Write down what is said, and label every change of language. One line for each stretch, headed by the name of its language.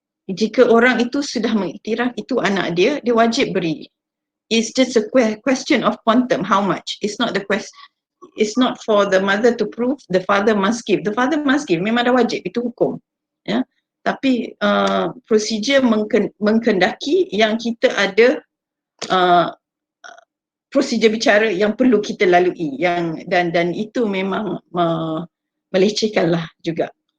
Malay: Jika orang itu sudah mengiktiraf itu anak dia wajib beri.
English: It's just a question of quantum, how much. It's not for the mother to prove, the father must give. The father must give,
Malay: memang dah wajib, itu hukum. Ya. Tapi prosedur mengkendaki yang kita ada prosedur bicara yang perlu kita lalui, dan itu memang melecehkanlah juga.